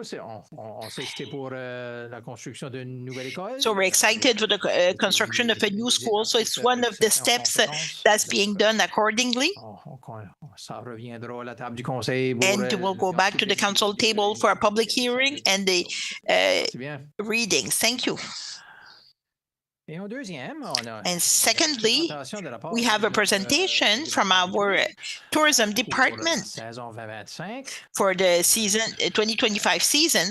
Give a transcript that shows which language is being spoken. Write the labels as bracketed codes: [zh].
[fr] On sait que c'était pour la construction d'une nouvelle école. [en] So we're excited for the construction of a new school. So it's one of the steps that's being done accordingly. [fr] Ça reviendra à la table du conseil. [en] And we'll go back to the council table for a public hearing and the readings. Thank you. And secondly, we have a presentation from our tourism department for the season 2025 season.